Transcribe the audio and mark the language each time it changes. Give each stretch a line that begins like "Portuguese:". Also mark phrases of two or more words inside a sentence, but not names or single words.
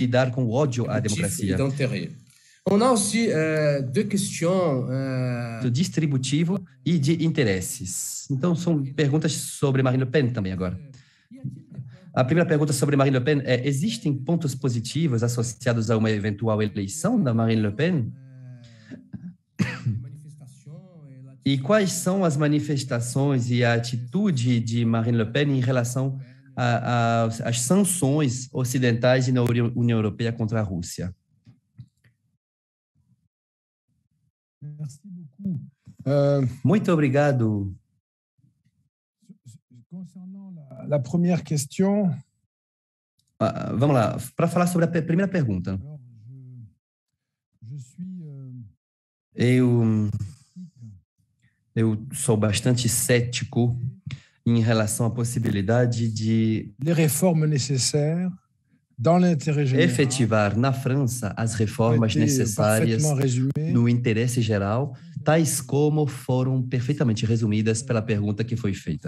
Portuguese: Lidar com o ódio à democracia.
French: On a aussi deux questions
Portuguese: distributivo e de interesses. Então são perguntas sobre Marine Le Pen também agora. A primeira pergunta sobre Marine Le Pen é: existem pontos positivos associados a uma eventual eleição da Marine Le Pen? E quais são as manifestações e a atitude de Marine Le Pen em relação às sanções ocidentais e na União Europeia contra a Rússia? Muito obrigado.
French: Concernant la première question.
Portuguese: Vamos lá, para falar sobre a primeira pergunta. Eu sou bastante cético em relação à possibilidade de efetivar na França as reformas necessárias no interesse geral, tais como foram perfeitamente resumidas pela pergunta que foi feita.